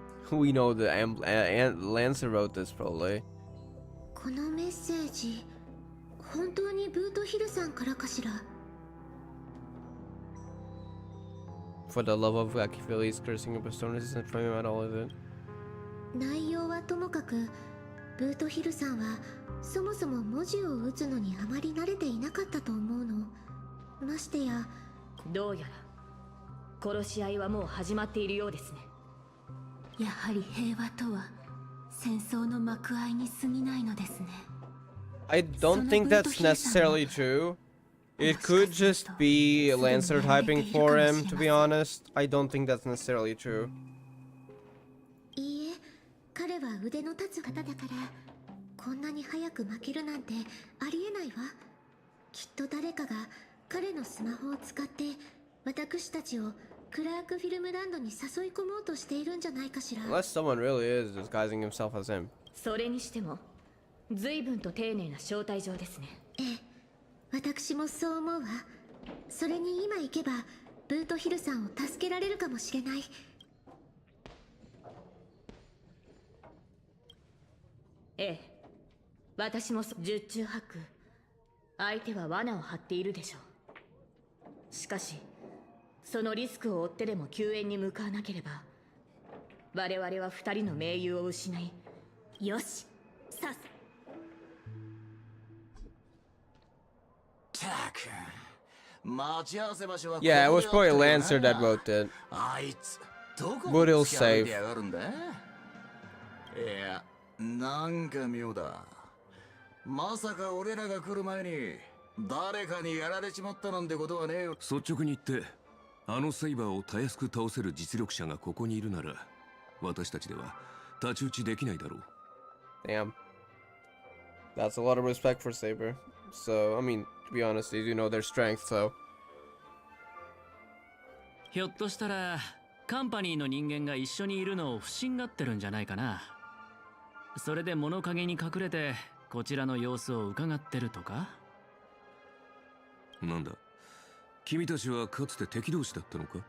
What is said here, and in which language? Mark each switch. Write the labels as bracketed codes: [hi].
[en] We know the Lancer wrote this probably. [ja] このメッセージ、本当にブートヒルさんからかしら。 [en] For the love of God, Achilles cursing a Bastonus isn't from him at all, is it? [ja] 内容はともかく、ブートヒルさんはそもそも文字を打つのにあまり慣れていなかったと思うの。ましてや、どうやら殺し合いはもう始まっているようですね。やはり平和とは戦争の幕間に過ぎないのですね。 [en] I don't think that's necessarily true. It could just be Lancer typing for him, to be honest. I don't think that's necessarily true. [ja] いいえ、彼は腕の立つ方だから、こんなに早く負けるなんてありえないわ。きっと誰かが彼のスマホを使って私たちをクラークフィルムランドに誘い込もうとしているんじゃないかしら。 [en] Unless someone really is disguising himself as him. [ja] それにしても随分と丁寧な招待状ですね。ええ、私もそう思うわ。それに今行けばブートヒルさんを助けられるかもしれない。ええ、私も十中八九相手は罠を張っているでしょう。しかしそのリスクを負ってでも救援に向かわなければ我々は二人の盟友を失い。よし、さす。たく、待ち合わせ場所は。 [en] Yeah, it was probably Lancer that wrote it. [ja] あいつどこ [en] But he'll [ja] 突き歩い [en] save. [ja] てやがるんだ。いや、なんか妙だ。まさか俺らが来る前に誰かにやられちまったなんてことはねえよ。率直に言って、あのセイバーをたやすく倒せる実力者がここにいるなら、私たちでは太刀打ちできないだろう。 [en] Damn. That's a lot of respect for Saber. So, I mean, to be honest, they do know their strength, so. [ja] ひょっとしたらカンパニーの人間が一緒にいるのを不審がってるんじゃないかな。それで物陰に隠れてこちらの様子を伺ってるとか。なんだ、君たちはかつて敵同士だったのか？